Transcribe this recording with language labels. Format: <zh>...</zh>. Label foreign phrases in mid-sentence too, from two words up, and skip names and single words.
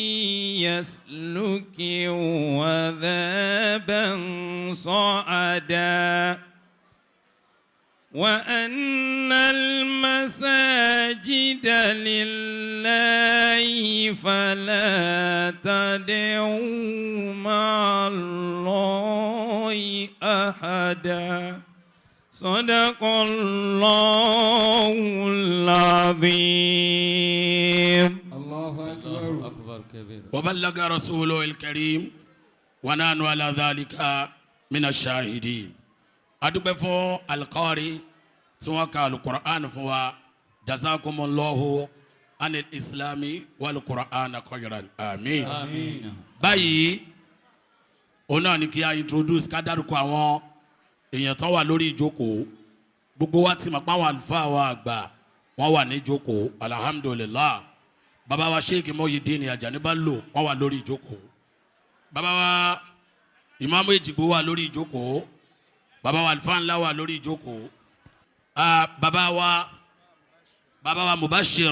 <ar>يسلكه عذابا صعدا وأن المساجد لله فلا تدعوا مع الله أحدا صدق الله العظيم. الله أكبر كبير. وبلغ رسوله الكريم ونحن على ذلك من الشاهدين.</ar> <yo>adúpẹ́ fún alqari tí wọ́n ka alukur'an fún wa</yo> <ar>جزاكم الله عن الإسلام والقرآن خيرا آمين.</ar> <yo>báyìí òun náà ni kí a introduce ká dárúkọ àwọn èèyàn tó wà lórí ìjókòó gbogbo wa ti mọ̀ pé àwọn àlùfáà wa àgbà wọ́n wà ní ìjókòó alhamdulillah bàbá wa sheikh Muyideen Ajani Bello wọ́n wà lórí ìjókòó bàbá wa Imam Ejigbo wà lórí ìjókòó bàbá wa alfa ńlá wà lórí ìjókòó bàbá wa Mubashir</yo>